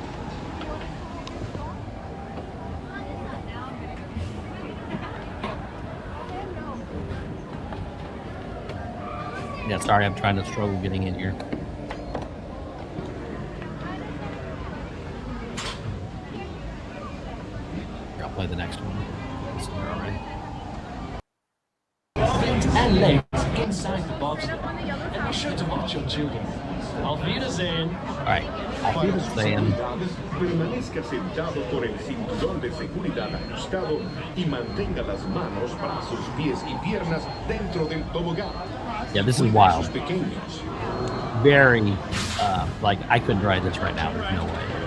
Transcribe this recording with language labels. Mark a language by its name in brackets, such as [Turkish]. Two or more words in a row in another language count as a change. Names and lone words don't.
[English] Yeah, sorry, I'm trying to struggle getting in here. Here, I'll play the next one. It's in there already. And legs inside the bobsled. And be sure to watch your children. [German] Auf Wiedersehen. [English] All right. [German] Auf Wiedersehen. [Spanish] Permanezca sentado por el cinturón de seguridad ajustado y mantenga las manos, brazos, pies y piernas dentro del tobogán. [English] Yeah, this is wild. Very, like, I couldn't ride this right now. There's no way.